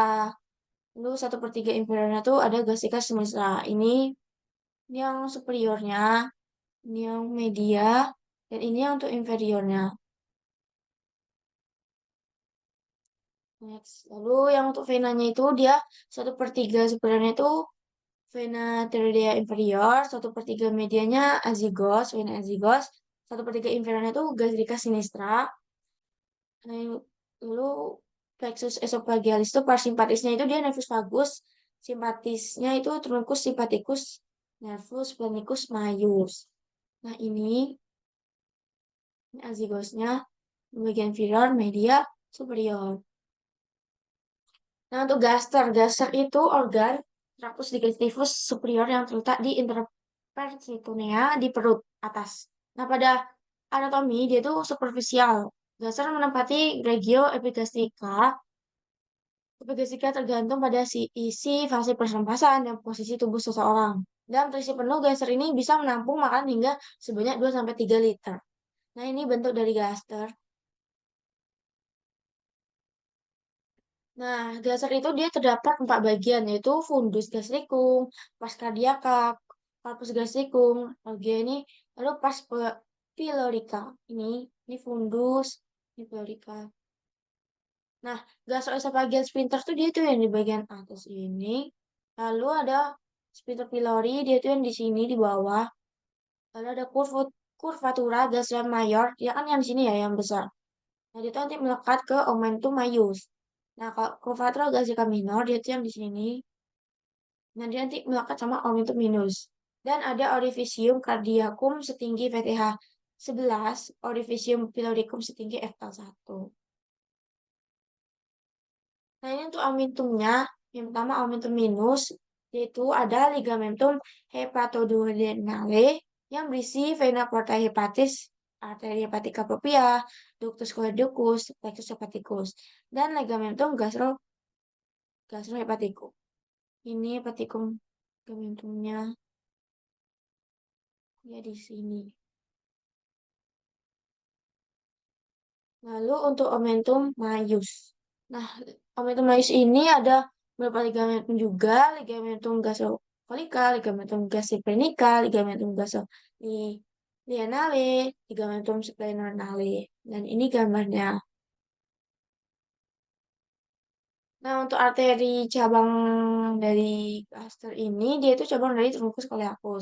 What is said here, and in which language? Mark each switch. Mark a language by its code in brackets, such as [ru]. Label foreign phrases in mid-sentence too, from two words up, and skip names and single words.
[id] Lalu 1/3 inferiornya itu ada gastricus sinistra. Ini yang superiornya, ini yang media, dan ini yang untuk inferiornya. Next. Lalu yang untuk venanya itu dia 1/3 sebenarnya itu vena tiroidea inferior, 1/3 medianya azygos, vena azygos, 1/3 inferiornya itu gastrica sinistra. Lalu plexus esophagealis itu parasimpatisnya itu dia nervus vagus, simpatisnya itu truncus sympathicus, nervus splenincus majus. Nah ini azygosnya bagian inferior, media, superior. Nah, untuk gaster, gaster itu organ tractus digestivus superior yang terletak di interperitoneal di perut atas. Nah, pada anatomi dia itu superficial. Gaster menempati regio epigastrika. Epigastrika tergantung pada isi fase pernapasan dan posisi tubuh seseorang. Dalam terisi penuh, gaster ini bisa menampung makanan hingga sebanyak 2 sampai 3 liter. Nah, ini bentuk dari gaster. Nah, gaster itu dia terdapat 4 bagian, yaitu fundus gastricum, pars cardiaca, corpus gastricum, bagian ini, lalu pylorica. Ini fundus, ini pylorica. Nah, gastroesophageal sphincter tuh dia tuh yang di bagian atas ini. Lalu ada sphincter pylori, dia tuh yang di sini di bawah. Lalu ada curvatura gastrium mayor, ya kan yang di sini ya yang besar. Nah, itu nanti melekat ke omentum maius. Nah, kalau curvatura gastrica minor, dia tuh yang di sini. Nah, dia nanti melekat sama omentum minus. Dan ada orificium cardiacum setinggi VTH 11, orificium pyloricum setinggi FL1. Nah, ini untuk omentumnya. Yang pertama, omentum minus, yaitu ada ligamentum hepatoduodenale yang berisi vena porta hepatis, arteria hepatica propria, ductus coeductus, plexus hepaticus, dan ligamentum gastrohepaticum. Ini hepatikum ligamentumnya ya di sini. Lalu untuk omentum maius. Nah, omentum maius ini ada beberapa ligamentum juga, ligamentum gastrocolica, ligamentum gastriprenica, ligamentum gastrolineale, ligamentum splenorenale. Dan ini gambarnya. Nah, untuk arteri cabang dari gaster ini, dia itu cabang dari truncus coeliacus.